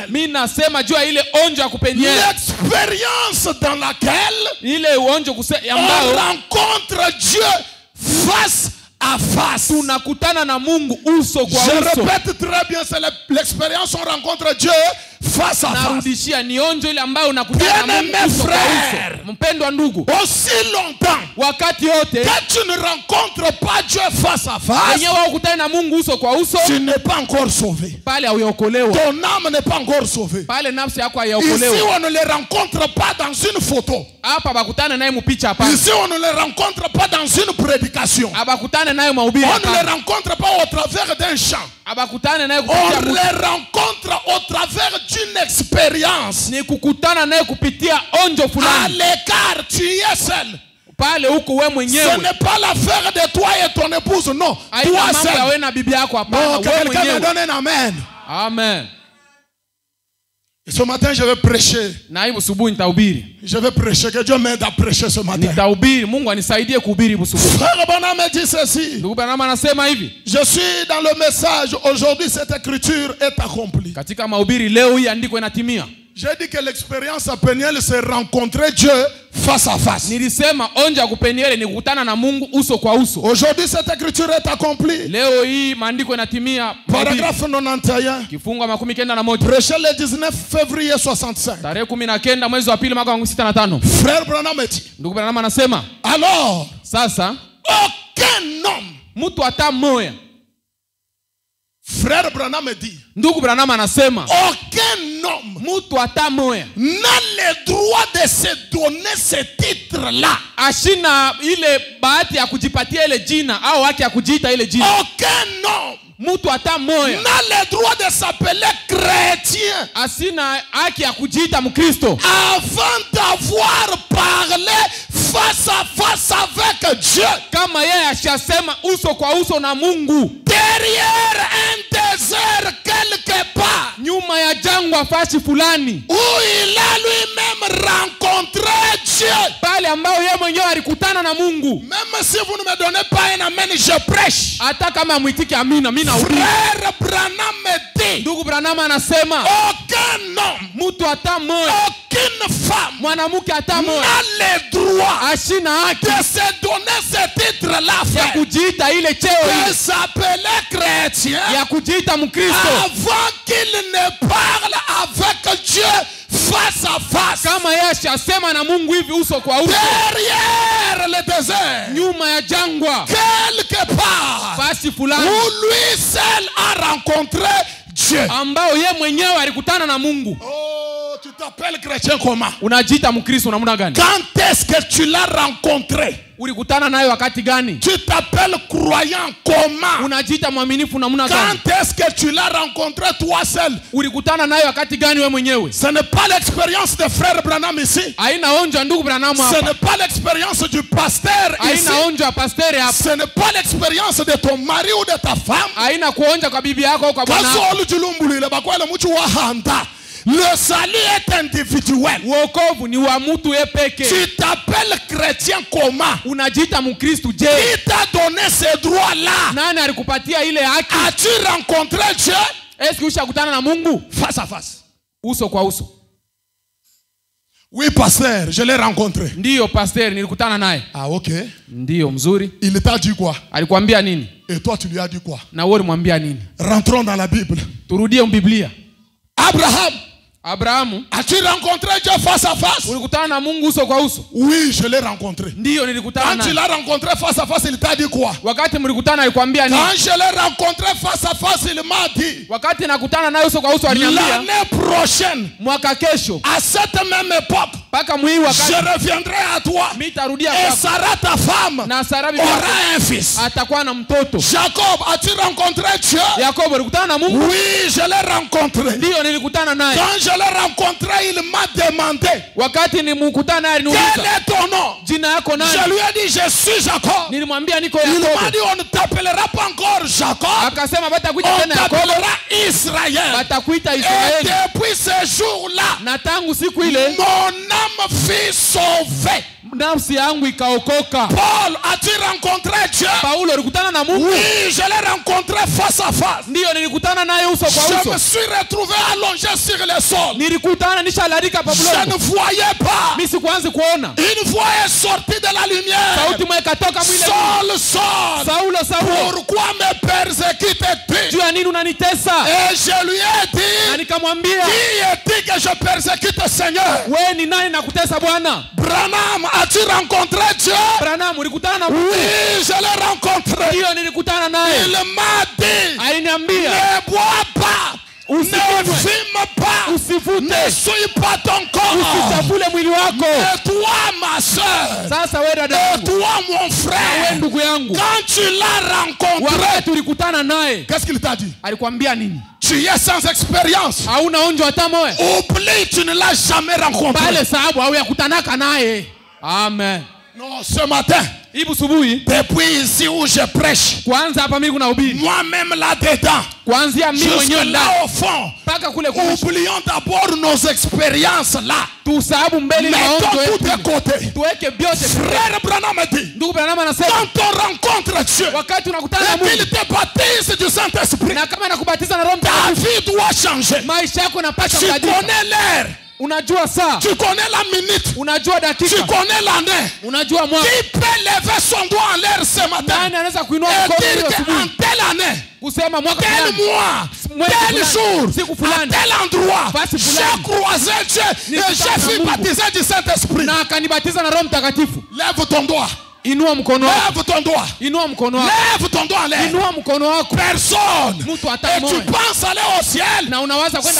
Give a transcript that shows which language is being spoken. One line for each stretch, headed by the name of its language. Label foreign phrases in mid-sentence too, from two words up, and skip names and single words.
Swahili: mimi nasema juu ya ile onjo ya kupenia,
French: L'expérience dans laquelle
Swahili: ile onjo
French: on
Swahili: ambayo
French: rencontre Dieu face à face.
Swahili: tunakutana na Mungu uso kwa
French: Je
Swahili: uso.
French: répète très bien, c'est l'expérience on rencontre Dieu face à face.
Swahili: narudishia ni onjo ile ambayo unakutana na Mungu uso kwa uso. Mpendwa ndugu,
French: Aussi longtemps
Swahili: wakati yote
French: que tu ne rencontres pas Dieu face à face,
Swahili: wenyewe ukutane na Mungu uso kwa uso,
French: tu n'es pas encore sauvé.
Swahili: pale hauyaokolewa,
French: Ton âme n'est pas encore sauvée.
Swahili: pale nafsi yako
French: Ici,
Swahili: haiyaokolewa.
French: on ne les rencontre pas dans une photo.
Swahili: Hapa bakutane naye mpicha hapa,
French: Ici, on ne les rencontre pas dans une prédication.
Swahili: abakutane naye mahubiri
French: On ne les
Swahili: hapa,
French: rencontre pas au travers d'un chant.
Swahili: abakutane naye
French: On
Swahili: kupitia mtu,
French: les rencontre au travers d'une expérience.
Swahili: ni kukutana naye kupitia onjo
French: À
Swahili: fulani.
French: l'écart, tu es seul.
Swahili: Pale huko wewe
French: Ce
Swahili: mwenyewe,
French: n'est pas l'affaire de toi et ton épouse, non.
Swahili: haina
French: Toi
Swahili: mambo ya
French: seul.
Swahili: wewe na bibi yako, hapana,
French: Non, que
Swahili: wewe
French: quelqu'un me
Swahili: mwenyewe.
French: donne un amen. Amen. Et ce matin, je vais prêcher.
Swahili: Na hivyo subuhi nitahubiri,
French: Je vais prêcher. Que Dieu m'aide à prêcher ce matin.
Swahili: nitahubiri. Mungu anisaidie kuhubiri busubuhi.
French: Frère Branham me dit ceci.
Swahili: Ndugu Branham anasema hivi
French: Je suis dans le message. Aujourd'hui, cette écriture est accomplie.
Swahili: katika mahubiri leo, hii andiko inatimia.
French: J'ai dit que l'expérience à Peniel, c'est rencontrer Dieu face à face.
Swahili: Nilisema onja ya kupeniele ni kukutana na Mungu uso kwa uso.
French: Aujourd'hui, cette écriture est accomplie.
Swahili: Leo hii maandiko inatimia.
French: Paragraphe 91.
Swahili: Kifungu 91
French: Prêché le 19 février 65.
Swahili: tarehe 19 mwezi wa pili mwaka 65.
French: Frère Branham dit.
Swahili: Ndugu Branham anasema
French: Alors,
Swahili: sasa
French: aucun homme.
Swahili: mtu hata mmoja.
French: Frère Branham dit.
Swahili: Ndugu Branham anasema
French: Aucun homme
Swahili: mtu hata mmoja
French: n'a le droit de se donner ce titre-là.
Swahili: ashina ile bahati ya kujipatia ile jina au haki ya kujiita ile jina.
French: Aucun homme
Swahili: Mtu hata mmoja
French: n'a le droit de s'appeler chrétien
Swahili: asina haki ya kujiita Mkristo
French: avant d'avoir parlé face à face avec Dieu.
Swahili: kama yeye ashasema uso kwa uso na Mungu
French: Derrière un désert quelque part
Swahili: nyuma ya jangwa fasi fulani,
French: où il a lui-même rencontré Dieu.
Swahili: pale ambao yeye mwenyewe alikutana na Mungu.
French: Même si vous ne me donnez pas un amen, je prêche.
Swahili: Hata kama mwitike amina, mimi nahubiri.
French: Frère Branham me dit,
Swahili: Ndugu Branham anasema
French: aucun homme,
Swahili: mtu hata mmoja,
French: aucune femme
Swahili: mwanamke hata mmoja
French: n'a le droit
Swahili: ashina haki
French: de se donner ce titre-là,
Swahili: ya
French: frère.
Swahili: kujiita ile cheo
French: De
Swahili: ile
French: s'appeler chrétien
Swahili: ya kujiita Mkristo
French: avant qu'il ne parle avec Dieu face à face.
Swahili: kama yeye ashasema na Mungu hivi uso kwa uso
French: Derrière le désert,
Swahili: nyuma ya jangwa
French: quelque part,
Swahili: fasi fulani
French: où lui seul a rencontré Dieu.
Swahili: ambao yeye mwenyewe alikutana na Mungu.
French: Oh, tu t'appelles chrétien comment?
Swahili: Unajiita Mkristo namna gani?
French: Quand est-ce que tu l'as rencontré?
Swahili: Ulikutana naye wakati gani?
French: Tu t'appelles croyant comment?
Swahili: Unajiita mwaminifu namna gani?
French: Quand est-ce que tu l'as rencontré toi seul?
Swahili: Ulikutana naye wakati gani wewe mwenyewe?
French: Ce n'est pas l'expérience de frère Branham ici.
Swahili: Haina onjo ndugu Branham
French: Ce
Swahili: hapa.
French: n'est pas l'expérience du pasteur ici.
Swahili: Haina onjo ya pastere hapa.
French: Ce n'est pas l'expérience de ton mari ou de ta femme.
Swahili: Haina kuonja kwa bibi yako au kwa bwana wako. Kasolu julumbulile bakwele muchu wahanda.
French: Le salut est individuel.
Swahili: Wokovu ni wa mtu yeye peke.
French: Tu t'appelles chrétien comment?
Swahili: Unajiita Mkristo je?
French: Qui t'a donné ces droits-là?
Swahili: Nani alikupatia ile haki?
French: As-tu rencontré Dieu Est-ce que
Swahili: ushakutana na Mungu
French: face à face?
Swahili: uso kwa uso?
French: Oui, pasteur, je l'ai rencontré.
Swahili: Ndiyo pasteur, nilikutana naye.
French: Ah, ok.
Swahili: Ndiyo mzuri.
French: Il t'a dit quoi?
Swahili: Alikwambia nini?
French: Et toi, tu lui as dit quoi?
Swahili: Na wewe ulimwambia nini?
French: Rentrons dans la Bible.
Swahili: Turudie Biblia.
French: Abraham,
Swahili: Abrahamu,
French: as-tu rencontré Dieu face à face?
Swahili: ulikutana na Mungu uso kwa uso?
French: Oui, je l'ai rencontré.
Swahili: Ndiyo nilikutana
French: Quand tu
Swahili: naye.
French: l'as rencontré face à face, il t'a dit quoi?
Swahili: Wakati mlikutana alikwambia nini?
French: Quand je l'ai rencontré face à face, il m'a dit,
Swahili: Wakati nakutana naye uso kwa uso aliniambia
French: l'année prochaine,
Swahili: mwaka kesho
French: à cette même époque,
Swahili: mpaka mwii
French: je
Swahili: wakati
French: reviendrai à toi.
Swahili: mimi tarudia
French: Et
Swahili: kwako
French: Sarah, ta femme,
Swahili: na Sara bibi yako
French: aura un fils.
Swahili: atakuwa na mtoto.
French: Jacob, as-tu rencontré Dieu?
Swahili: Yakobo ulikutana na Mungu?
French: Oui, je l'ai rencontré.
Swahili: Ndiyo nilikutana naye.
French: Quand je l'ai rencontré, il m'a demandé,
Swahili: Wakati nilimkutana naye
French: quel
Swahili: aliniuliza
French: est ton nom?
Swahili: jina yako
French: Je
Swahili: nani?
French: lui ai dit, je suis Jacob.
Swahili: Nilimwambia niko
French: Il m'a
Swahili: Yakobo.
French: dit, on ne t'appellera pas encore Jacob,
Swahili: Akasema batakuita
French: on
Swahili: tena Yakobo,
French: t'appellera Israël.
Swahili: batakuita
French: Et
Swahili: Israeli.
French: depuis ce jour-là,
Swahili: Na tangu siku ile
French: mon âme fut sauvée.
Swahili: nafsi yangu ikaokoka.
French: Paul, as-tu rencontré Dieu?
Swahili: Paulo ulikutana na Mungu?
French: Oui, je l'ai rencontré face à face.
Swahili: Ndiyo nilikutana naye uso kwa
French: Je me
Swahili: uso.
French: suis retrouvé allongé sur le sol.
Swahili: Nilikutana nishalarika pa
French: Je ne
Swahili: bulongo.
French: voyais pas.
Swahili: Mimi sikuanza kuona.
French: Une voix est sortie de la lumière.
Swahili: Sauti moja ikatoka mwile.
French: Saul, Saul,
Swahili: Saulo, Saulo,
French: pourquoi me persécutes-tu?
Swahili: juu ya nini unanitesa?
French: Et je lui ai
Swahili: Na
French: dit,
Swahili: nikamwambia,
French: qui est-il que je persécute le Seigneur?
Swahili: wewe ni nani nakutesa Bwana?
French: Branham, as-tu rencontré Dieu?
Swahili: Branham, ulikutana na Mungu?
French: Oui, je l'ai rencontré.
Swahili: Ndio, nilikutana naye.
French: Il m'a dit,
Swahili: Aliniambia,
French: ne bois pas, ne fume pas,
Swahili: usivute,
French: ne souille pas ton corps.
Swahili: usichafule mwili wako.
French: Et toi, ma soeur,
Swahili: Sasa wewe dada
French: et
Swahili: yangu,
French: toi, mon
Swahili: wewe
French: frère,
Swahili: ndugu yangu,
French: quand tu l'as rencontré,
Swahili: wakati ulikutana naye
French: qu'est-ce qu'il t'a dit?
Swahili: alikwambia nini?
French: Tu es sans expérience.
Swahili: Hauna onjo hata moja.
French: Oublie, tu ne l'as jamais rencontré.
Swahili: Pale sababu hauyakutanaka naye. Amen.
French: Non, ce matin,
Swahili: Ibu subuhi,
French: depuis ici où je prêche,
Swahili: kwanza hapa mimi kunahubiri.
French: moi-même là-dedans,
Swahili: Kuanzia mimi mwenyewe
French: jusque
Swahili: ndani
French: là au fond,
Swahili: mpaka kule kuishi.
French: oublions d'abord nos expériences là.
Swahili: Tusahabu mbele na
French: Mettons
Swahili: maonjo
French: tout de
Swahili: yetu.
French: côté.
Swahili: Tuweke vyote.
French: Frère Branham me dit,
Swahili: Ndugu Branham anasema,
French: quand on rencontre Dieu,
Swahili: wakati unakutana na
French: et qu'il
Swahili: Mungu
French: te baptise du Saint-Esprit,
Swahili: na kama nakubatiza na Roho
French: ta
Swahili: Mtakatifu,
French: vie doit changer.
Swahili: maisha yako yanapaswa
French: Tu
Swahili: kubadilika.
French: connais l'heure,
Swahili: Unajua saa,
French: tu connais la minute,
Swahili: unajua
French: tu
Swahili: dakika,
French: connais l'année.
Swahili: unajua mwaka.
French: Qui peut lever son doigt en l'air ce matin
Swahili: Nani anaweza kuinua
French: et
Swahili: mkono
French: dire
Swahili: hiyo
French: qu'en
Swahili: asubuhi
French: telle année,
Swahili: kusema mwaka
French: tel
Swahili: fulani,
French: mois,
Swahili: mwezi
French: tel
Swahili: fulani,
French: jour,
Swahili: siku
French: à
Swahili: fulani,
French: tel endroit,
Swahili: basi
French: j'ai
Swahili: fulani,
French: croisé Dieu et
Swahili: Nikutana
French: j'ai
Swahili: na
French: fui
Swahili: Mungu.
French: baptiser du Saint-Esprit.
Swahili: na akanibatiza na Roho Mtakatifu?
French: Lève ton doigt.
Swahili: Inua mkono wako,
French: Lève ton doigt.
Swahili: inua mkono wako,
French: Lève ton doigt en l'air.
Swahili: inua mkono wako.
French: Personne.
Swahili: Mtu hata
French: Et tu
Swahili: mmoja.
French: penses aller au ciel.
Swahili: Na unawaza kwenda